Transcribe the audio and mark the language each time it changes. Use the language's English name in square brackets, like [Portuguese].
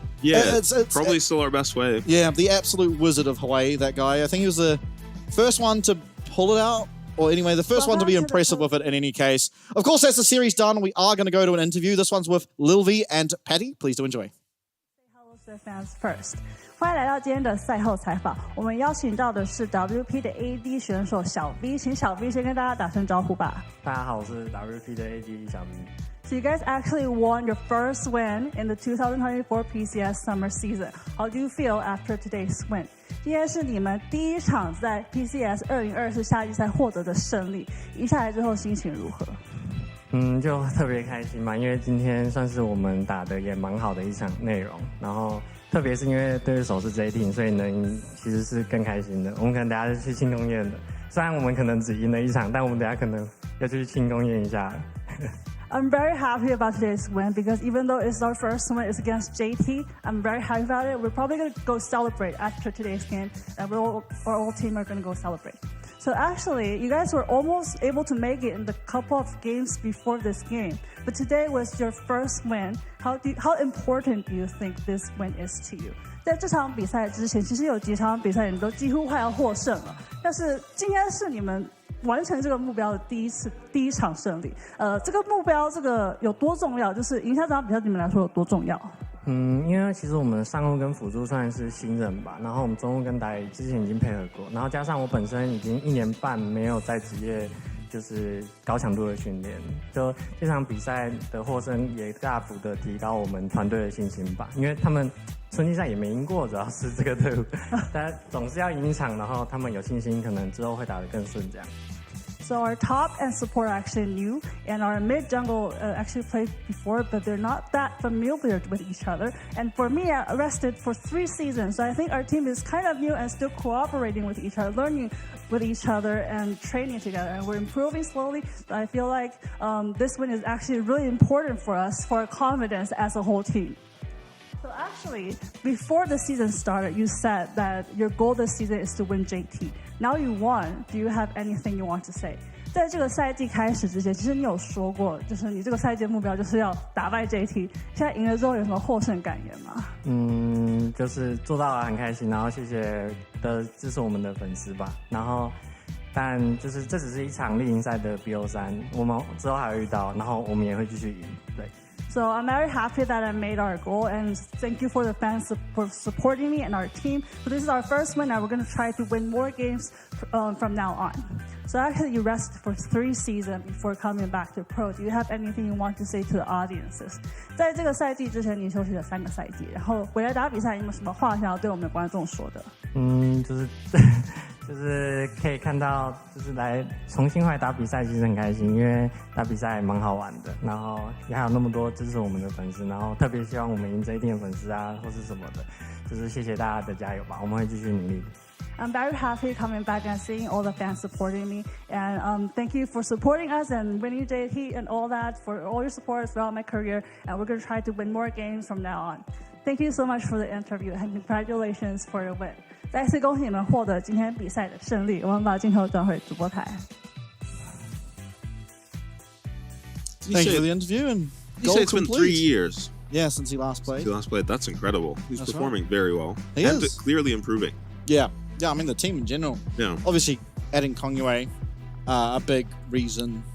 [English] Yeah, it's probably still our best way. Yeah, the absolute wizard of Hawaii, that guy. I think he was the first one to pull it out, or anyway, the first one to be impressive with it in any case. Of course, that's the series done. We are going to go to an interview. This one's with Lil V and Patty. Please do enjoy. Hello to the fans first. [Chinese] 欢迎来到今天的赛后采访。我们邀请到的是 WP 的 AD 选手小 V， 请小 V 先跟大家打声招呼吧。大家好，我是 WP 的 AD 小 V。 [English] So you guys actually won your first win in the 2024 PCS Summer season. How do you feel after today's win? [Chinese] 今天是你们第一场在 PCS 2024夏季赛获得的胜利，赢下来之后心情如何？就特别开心嘛，因为今天算是我们打的也蛮好的一场内容，然后特别是因为对手是 J Team， 所以能赢其实是更开心的。我们可能等下就去庆功宴的，虽然我们可能只赢了一场，但我们等下可能要去庆功宴一下。 [English] I'm very happy about today's win because even though it's our first win, it's against JT. I'm very happy about it. We're probably going to go celebrate after today's game, and our whole team are going to go celebrate. So actually, you guys were almost able to make it in the couple of games before this game, but today was your first win. How important do you think this win is to you? [Chinese] 在这场比赛之前，其实有几场比赛你都几乎快要获胜了，但是今天是你们完成这个目标的第一场胜利。这个目标有多重要？就是赢下这场比赛对你们来说有多重要？因为其实我们上路跟辅助算是新人吧，然后我们中路跟打野之前已经配合过，然后加上我本身已经1年半没有在职业就是高强度的训练，就这场比赛的获胜也大幅的提高我们团队的信心吧，因为他们春季赛也没赢过，主要是这个队伍，但总是要赢一场，然后他们有信心，可能之后会打得更顺这样。 [English] So our top and support are actually new, and our mid jungle actually played before, but they're not that familiar with each other. And for me, I rested for 3 seasons, so I think our team is kind of new and still cooperating with each other, learning with each other and training together. And we're improving slowly. But I feel like this win is actually really important for us, for our confidence as a whole team. So actually, before the season started, you said that your goal this season is to win JT. Now you won. Do you have anything you want to say? [Chinese] 在这个赛季开始之前，其实你有说过，就是你这个赛季的目标就是要打败 JT。现在赢了之后有什么获胜感言吗？就是做到了，很开心，然后谢谢支持我们的粉丝吧。然后，但就是这只是一场例行赛的 BO3，我们之后还会遇到，然后我们也会继续赢。对。 [English] So I'm very happy that I made our goal, and thank you for the fans for supporting me and our team. So this is our first win, and we're going to try to win more games from now on. So actually, you rested for 3 seasons before coming back to pro. Do you have anything you want to say to the audiences? [Chinese] 在这个赛季之前，你休息了3个赛季，然后回来打比赛，有没有什么话想要对我们的观众说的？就是可以看到，就是来重新回来打比赛，其实很开心，因为打比赛蛮好玩的，然后也还有那么多支持我们的粉丝，然后特别希望我们赢JT的粉丝啊，或是什么的，就是谢谢大家的加油吧，我们会继续努力的。 [English] I'm very happy coming back and seeing all the fans supporting me, and thank you for supporting us and winning JT and all that, for all your support throughout my career, and we're going to try to win more games from now on. Thank you so much for the interview, and congratulations for your win. [Chinese] 再次恭喜你们获得今天比赛的胜利。我们把镜头转回主播台。 [English] Thank you for the interview and You say it's been 3 years. Yeah, since he last played. That's incredible. He's That's performing very well. He and is. Clearly improving. Yeah, I mean the team in general. Yeah. Obviously, adding Kongyue, a big reason.